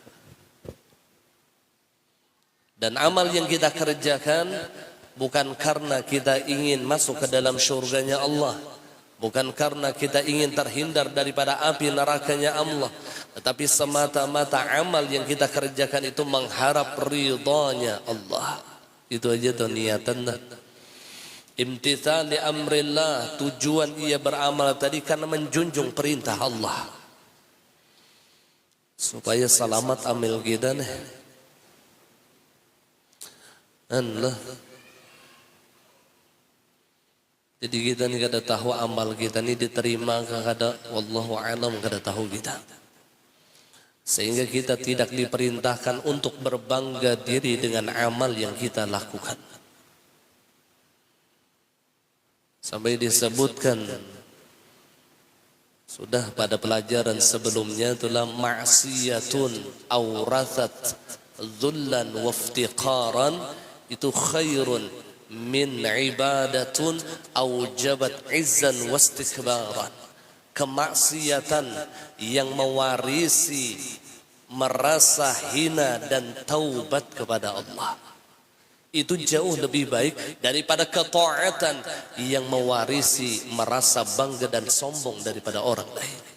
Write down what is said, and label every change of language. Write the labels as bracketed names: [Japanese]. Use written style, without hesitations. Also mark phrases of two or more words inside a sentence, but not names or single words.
[Indonesian] Dan amal yang kita kerjakan bukan karena kita ingin masuk ke dalam syurganya Allah, bukan karena kita ingin terhindar daripada api nerakanya Allah, tetapi semata-mata amal yang kita kerjakan itu mengharap ridhanya Allah. Itu aja tuh niatannya. [Arabic] امتثال لأمر الله, [Indonesian] tujuan ia beramal tadi karena menjunjung perintah Allah, supaya selamat amal kita nih. [Banjar] Allah. Jadi kita ni kada tahu amal kita ni diterima ke kada, [Arabic] والله أعلم, [Banjar] kada tahu kita. [Indonesian] Sehingga kita tidak diperintahkan untuk berbangga diri dengan amal yang kita lakukan. Sampai disebutkan sudah pada pelajaran sebelumnya, itulah [Arabic] معصية أورثت ذلا وافتقارا, itu خير من عبادة أوجبت عزا واستكبارا. [Indonesian] Kemaksiatan yang mewarisi merasa hina dan taubat kepada Allah, itu jauh lebih baik daripada ketaatan yang mewarisi merasa bangga dan sombong daripada orang lain.